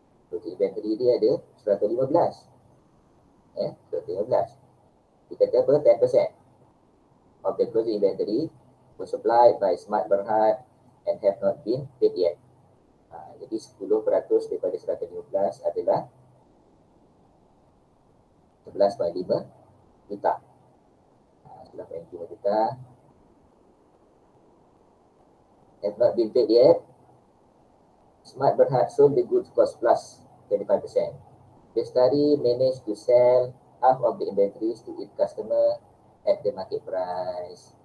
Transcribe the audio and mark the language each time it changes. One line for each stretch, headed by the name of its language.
Malay: Closing inventory dia ada 115. 2015. Kita kata apa?
English: 10% of the closing inventory was supplied by Smart Berhad and have not been paid yet.
Malay: Jadi 10% daripada 115 adalah 11.5 juta.
English: 11.5 juta have not been paid yet. Smart Berhad sold the goods cost plus 25%. Bestari managed to sell half of the inventories to its customer at the market price.